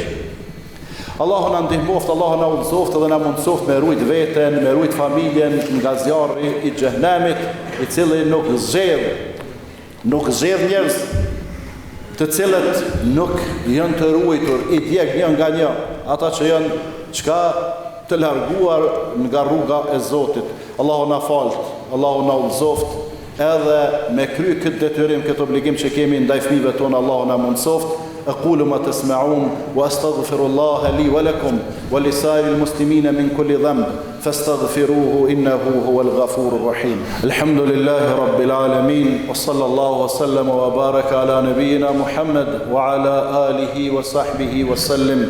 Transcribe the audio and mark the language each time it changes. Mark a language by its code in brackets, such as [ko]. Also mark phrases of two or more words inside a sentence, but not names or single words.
[sq] Allahu na ndihmoft, Allahu na udhëzoft dhe na mundsoft me rujt veten, me rujt familjen nga zjarri i xhenemit, i cili nuk zgjedh njerëz të cilët nuk janë të ruajtur, i djeg një nga një, ata që janë çka të larguar nga rruga e Zotit. Allahu na falt, Allahu na udhëzoft, edhe me kry këtë detyrim, këtë obligim që kemi ndaj fëmijëve tonë, Allahu na mundsoft. [ar] أقول ما تسمعون وأستغفر الله لي ولكم ولسائر المسلمين من كل ذنب فاستغفروه إنه هو الغفور الرحيم. الحمد لله رب العالمين وصلى الله وسلم وبارك على نبينا محمد وعلى آله وصحبه وسلم.